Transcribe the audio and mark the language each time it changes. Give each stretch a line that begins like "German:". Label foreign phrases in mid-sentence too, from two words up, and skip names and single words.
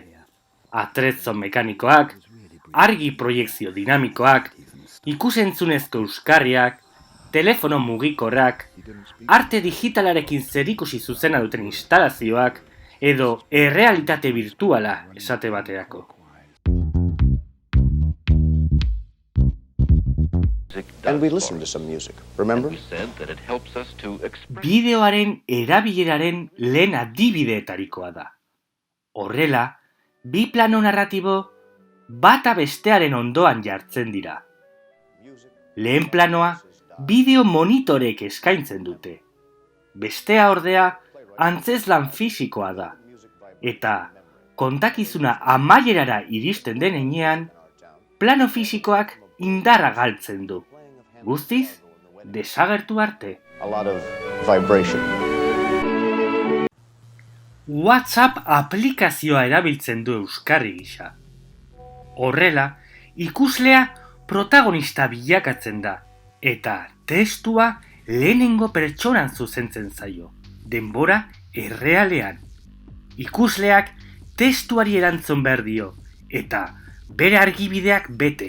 Basque: Atrezzo mekanikoak, argi proiekzio dinamikoak, ikusentzunezko euskarriak, telefono mugikorrak, arte digitalarekin zerikusi zuzena duten instalazioak, edo errealitate virtuala esate baterako.
English: And we listen to some music, remember?
Basque: Bideoaren erabileraren lehen adibideetarikoa da. Horrela, bi plano narratibo bata bestearen ondoan jartzen dira. Lehen planoa bideo monitorek eskaintzen dute. Bestea ordea antzezlan fisikoa da. Eta kontakizuna amaierara iristen den heinean, plano fisikoak indarra galtzen du. Guztiz, desagertu arte.
English: A lot of vibration.
Basque: WhatsApp aplikazioa erabiltzen du euskarri gisa. Horrela, ikuslea protagonista bilakatzen da, eta testua lehenengo pertsonan zuzentzen zaio, denbora errealean. Ikusleak testuari erantzun behar dio, eta bere argibideak bete.